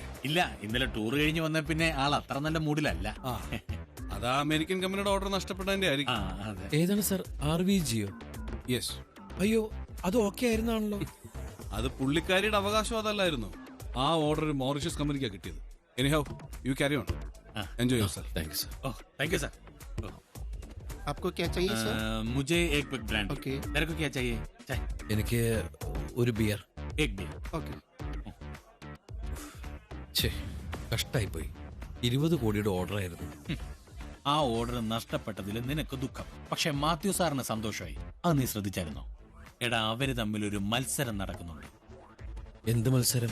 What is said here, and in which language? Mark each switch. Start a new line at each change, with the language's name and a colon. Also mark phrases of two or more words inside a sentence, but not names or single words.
Malayalam: ഇല്ല, ഇന്നലെ ടൂർ കഴിഞ്ഞ് വന്ന പിന്നെ ആൾ അത്ര നല്ല മൂഡിലല്ല. അതാ അമേരിക്കൻ കമ്പനിയുടെ ഓർഡർ നഷ്ടപ്പെട്ടതിന്റെ ആയിരിക്കും. ഏതാണ് സാർ? RVGയോ? യെസ്. അയ്യോ, അത് ഓക്കെ ആയിരുന്നാണല്ലോ. അത് പുള്ളിക്കാരിയുടെ അവകാശം അതല്ലായിരുന്നു. ആ ഓർഡർ മോറിഷ്യസ് കമ്പനിക്കാണ് കിട്ടിയത്.
English: Anyhow, you carry on. Enjoy your self. Thank you sir. Thank you sir.
Hindi: आपको क्या चाहिए सर? मुझे एक बिग ब्रांड. ओके. तेरे को क्या चाहिए? चाय.
Malayalam: എനിക്ക് ഒരു ബിയർ.
Hindi: एक बियर. ओके.
Malayalam: കഷ്ടായി പോയി. 20 കോടിയുടെ ഓർഡർ ആയിരുന്നു. ആ ഓർഡർ നഷ്ടപ്പെട്ടതിൽ നിനക്ക് ദുഃഖം, പക്ഷെ മാത്യു സാറിന് സന്തോഷമായി. അത് നീ ശ്രദ്ധിച്ചായിരുന്നോ? എടാ, അവര് തമ്മിൽ ഒരു മത്സരം നടക്കുന്നുണ്ട്. എന്ത് മത്സരം?